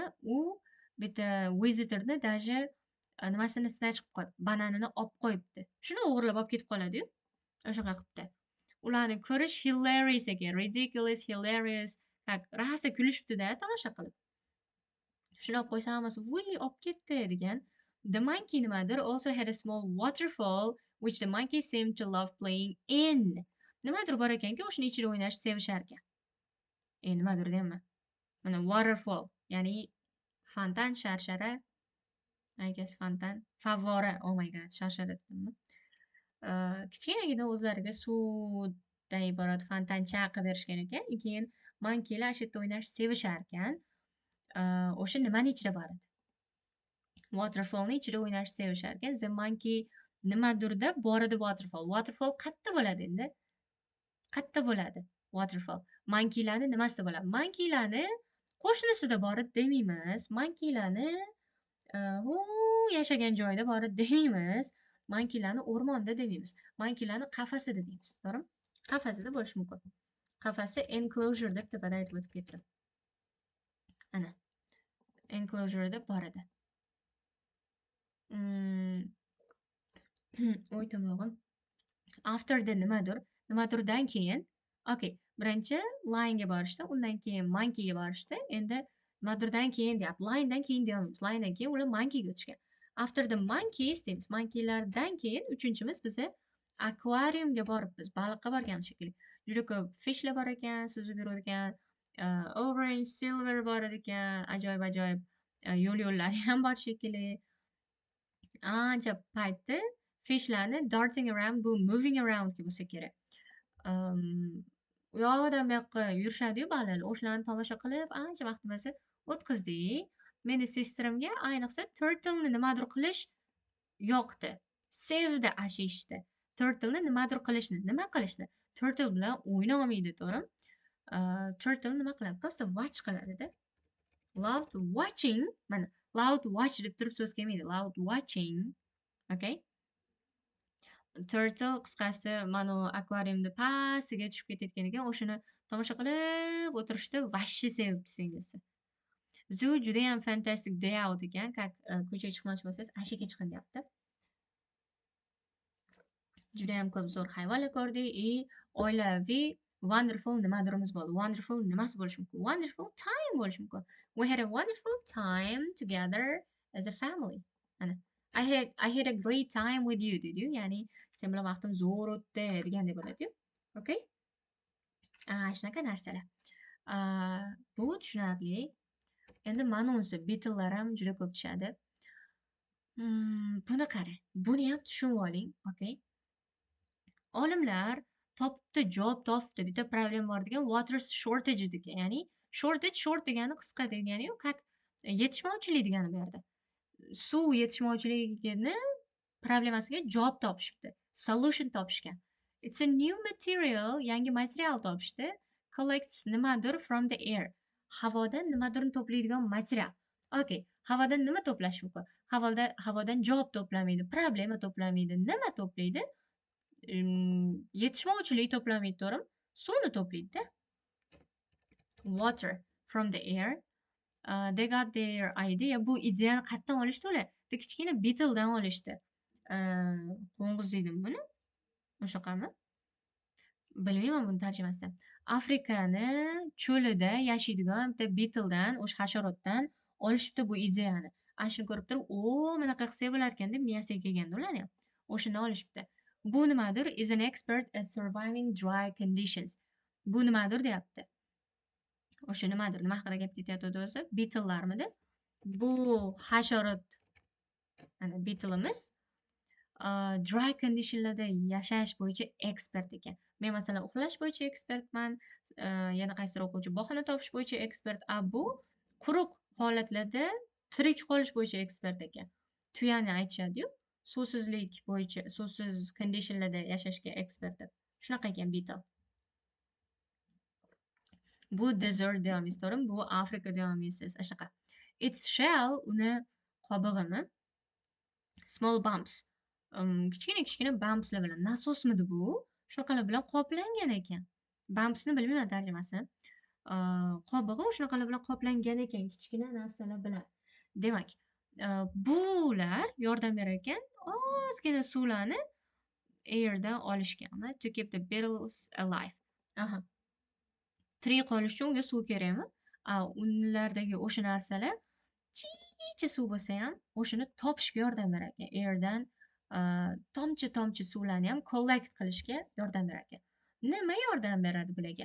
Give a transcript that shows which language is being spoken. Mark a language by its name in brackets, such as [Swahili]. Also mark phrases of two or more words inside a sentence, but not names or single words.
[Uzbek] U bitta visitorni даже nimasini snatch qilib qo'yib, bananini olib qo'yibdi. Shuni o'g'irlab olib ketib qoladi-yu. O'shaqa qilibdi. Ularni ko'rish hilarious ekan. [English] Ridiculous, hilarious. [Uzbek] Rosa kulishibdi-da tomosha qilib. Shuni olib qo'ysa hammasi olib ketdi degan. [English] The monkey nimadir also had a small waterfall which the monkey seemed to love playing in. [Uzbek] Nimadir bor ekanki, o'shini ichida o'ynashni sevishar ekan. Nimadir deyman. Mana waterfall, ya'ni fontan, sharshara. [English] I guess [Uzbek] fontan, favvora. [English] Oh my god, [Uzbek] sharshara dedimmi? Kichkinagina o'zlariga suvdan iborat fontancha qilib berishgan ekan. Keyin monkeylar shu yerda o'ynashni sevishar ekan. O'sha nimani ichida bor edi? Waterfallni ichida o'ynashni sevishar ekan. [English] The monkey [Uzbek] nimadirda bor edi waterfall. Waterfall qayerda bo'ladi endi? Qayerda bo'ladi waterfall? Monkeylarni nimasida bo'ladi? Monkeylarni qo'shnisida bor edi demaymiz. Monkeylarni yashagan joyida bor edi demaymiz. Monkeylarni o'rmonda demaymiz. Monkeylarni qafasida deymiz. To'g'rimi? Qafasida bo'lishi mumkin. Qafasi enclosure deb tepada aytib o'tib ketdim. Ana. Enclosure deb bor edi. O'y tomog'im. [English] After the [Uzbek] nimadirdan keyin, okay, birinchi line'ga borishdi, undan keyin monkeyga borishdi. Endi nimadirdan keyin deyapti. Line'dan keyin deyapmiz. Line'dan keyin ular monkeyga o'tishgan. [English] After the monkeys deymiz. [Uzbek] Monkeylardan keyin uchinchimiz biza akvariumga boribmiz. Baliqqa borgan shekilli. Juda ko'p fishlar bor ekan, suzib yurar ekan. Orange, silver bor ekan, ajoyib yo'llari ham bor shekilli. Ancha paytda fishlarni [English] darting around, [Uzbek] bu [English] moving around [Uzbek] bo'lsa kerak. U yoqdan bu yoqqa yurishadi-yu baliqlar. O'shalarni tomosha qilib ancha vaqtimizni o'tkazdik. Meni sestramga ayniqsa turtle'ni nimadir qilish yoqdi. Sevdi ashi ishni. Turtle'ni nimadir qilishni. Nima qilishni? Turtle bilan o'ynolmaydi, to'g'rimi? Turtle nima qiladi? Просто watch qiladi-da. [English] Loved watching. [Uzbek] Mana [English] loud watch [Uzbek] deb turib so'z kelmaydi. [English] Loud watching. Okay? [Uzbek] Turtle qisqasi mana akvariumda pastiga tushib ketayotgan ekan. O'shani tomosha qilib o'tirishni vashshi sevibdi singlisi. Zoo judayam [English] fantastic day out [Uzbek] ekan. Ko'chaga chiqmoqchi bo'lsangiz, ashaga chiqing deyapti. Judayam ko'p zo'r hayvonlar ko'rdik. Oilaviy wonderful nimadirimiz bo'ldi. Wonderful nimasi bo'lishi mumkin? [English] Wonderful time [Uzbek] bo'lishi mumkin. [English] We had a wonderful time together as a family. Mana I had a great time with you, did you? [Uzbek] Ya'ni sen bilan vaqtim zo'r o'tdi degandek bo'ladi-yu. Okay? Shunaqa narsalar. Bu tushunarli. Endi manonsi beetle'lar ham juda ko'p tushadi. Buni qarang. Buni ham tushunib oling, okay? Olimlar javob topdi. Bitta problem bor degan [English] water shortage [Uzbek] degan. Ya'ni short degani qisqa degani-yu, yetishmovchilik degani bu yerda. Suv yetishmovchiligini problemasiga javob topishibdi. Solution topishgan. [English] It's a new material, [Uzbek] yangi material topishdi. [English] Collects nimadir from the air. [Uzbek] Havodan nimadirni to'playdigan material. Okay, havodan nima to'plash mumkin? Havodan javob to'plamaydi, problema to'plamaydi. Nima to'playdi? Yetishmovchilik to'plamaydi, to'g'rimi? Suvni to'playdi-da. [English] Water from the air. They got their idea. [Uzbek] Bu ideyani qayerdan olishdi ular? Kichkina beetle'dan olishdi. Qo'ng'iz deydimi buni? O'shaqami? Bilmayman buni tarjimasini. Afrikani cho'lida yashaydigan bitta beetle'dan, o'sha hasharotdan olishibdi bu ideyani. Shuni ko'rib turib, bunaqa qilsak bo'lar ekan deb miyasiga kelganda ularni ham. O'shundan olishibdi. Bu nimadir? [English] Is an expert at surviving dry conditions. [Uzbek] Bu nimadir deyapti. O'sha nimadir? Nima haqida gap ketyapti o'zi? Beetle'larmidi? Bu hasharot, ana beetle'imiz [English] dry conditionlarda [Uzbek] yashash bo'yicha ekspert ekan. Men masalan uxlash bo'yicha ekspertman, yana qaysidir o'quvchi bahona topish bo'yicha ekspert, bu quruq holatlarda tirik qolish bo'yicha ekspert ekan. Tuyani aytishadi-yu, suvsizlik bo'yicha, suvsiz conditionlarda yashashga ekspert deb. Shunaqa ekan beetle. Bu desert deyamiz, to'g'rimi? Bu Afrika deyamiz, shunaqa. Its shell, uni qobig'ini [English] small bumps, [Uzbek] kichkina bumpslar bilan, nasosmidi bu? Shunaqalar bilan qoplangan ekan. Bumpsni bilmayman tarjimasini. Qobig'i shunaqalar bilan qoplangan ekan, kichkina narsalar bilan. Demak, bular yordam berar ekan, ozgina suvlarni airdan olishganmi? [English] To keep the beetles alive. [Uzbek] Tirik qolish uchun unga suv kerakmi? Unlardagi o'sha narsalar chicha suv bo'lsa ham o'shani topishga yordam berar ekan. Airdan tomchi suvlarni ham collect qilishga yordam berar ekan. Nima yordam beradi bularga?